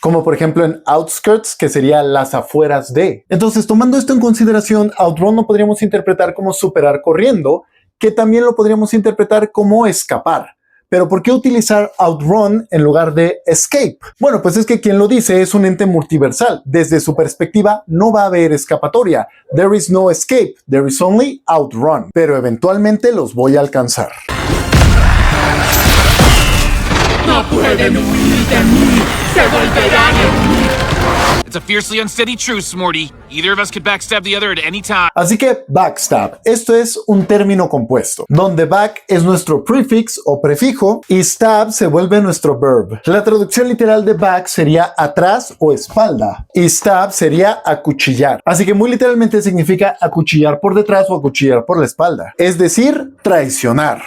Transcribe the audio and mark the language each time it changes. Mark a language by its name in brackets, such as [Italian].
[Spanish] Como por ejemplo en outskirts, que sería las afueras de. Entonces, tomando esto en consideración, outrun lo podríamos interpretar como superar corriendo, que también lo podríamos interpretar como escapar. Pero ¿por qué utilizar outrun en lugar de escape? Bueno, pues es que quien lo dice es un ente multiversal. Desde su perspectiva, no va a haber escapatoria. [English] There is no escape, there is only outrun. [Spanish] Pero eventualmente los voy a alcanzar. No pueden huir de mí, se volverán en mí. [English] It's a fiercely unsteady truce, Morty. Either of us could backstab the other at any time. [Spanish] Así que backstab, esto es un término compuesto, donde back es nuestro prefix o prefijo y stab se vuelve nuestro verb. La traducción literal de back sería atrás o espalda y stab sería acuchillar. Así que muy literalmente significa acuchillar por detrás o acuchillar por la espalda, es decir, traicionar.